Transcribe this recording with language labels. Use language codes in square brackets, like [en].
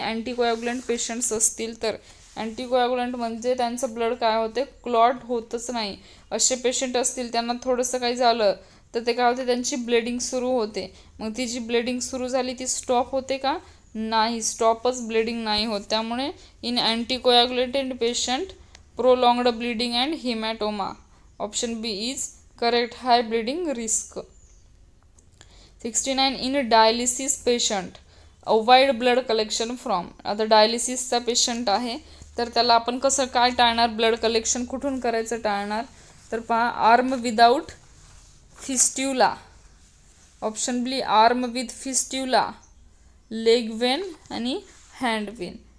[mr] अँटीकोयागुलंट patients असतील तर, अँटीकोयागुलंट म्हणजे त्यांचं ब्लड काय होते, क्लॉट होतच नाही. असे पेशंट असतील त्यांना थोडंसं काही झालं तर ते काय होते, त्यांची ब्लिडिंग सुरू होते. मग ती जी ब्लिडिंग सुरू झाली ती स्टॉप होते का? नाही, स्टॉपच ब्लिडिंग नाही होत. त्यामुळे [en] In anticoagulated patient prolonged bleeding and haematoma. Option B is correct, high bleeding risk. 69 in dialysis patient avoid blood collection from. [mr] आता डायलिसिसचा पेशंट आहे तर त्याला आपण कसं काय टाळणार, ब्लड कलेक्शन कुठून करायचं टाळणार? तर पहा, [en] Arm without fistula. Option B arm with fistula, leg vein आणि hand vein.